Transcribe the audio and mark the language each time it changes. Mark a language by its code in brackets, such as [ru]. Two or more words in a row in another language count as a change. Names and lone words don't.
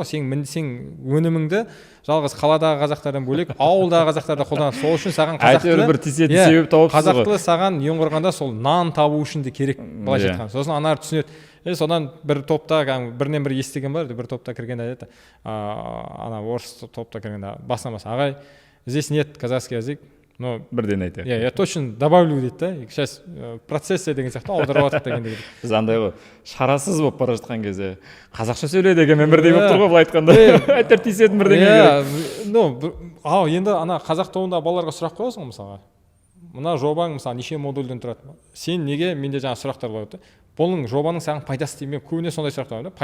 [kk] Сен өніміңді жалғыз қаладағы қазақтардан бөлек ауылдағы қазақтарда қолданады. Сол үшін саған қазақ тілі бір тиісетін себеп тауыпсыз ғой. Қазақ тілі саған ең құрғанда сол нан табу үшін де керек, былайша айтқанда. Сосын анар түсінеді. Содан бір топта бірінен бір естіген бар, бір топта кіргенде айтады, ана орыс топта кіргенде басынан ағай, [ru] здесь нет казахский язык, но [kk] бірден айтайық. [ru] Я точно добавлю [kk] дейді да, [ru] сейчас процессе [kk] деген сияқты аударып жатыр дегенде. Біз андай ғой, шарасыз болып бара жатқан кезде қазақша сөйле дегенмен бірдей болып тұр ғой, былай айтқанда. Әйтеуір тиісетін бірдеңе керек. Енді ана қазақ тобында балаларға сұрақ қоясың ғой мысалға. Мына жобаң мысалы неше модульден тұрады? Сен неге, менде жаңа сұрақтар болады. Бұның жобаның саған пайдасы тиді ме? Көбіне сондай сұрақтар бар.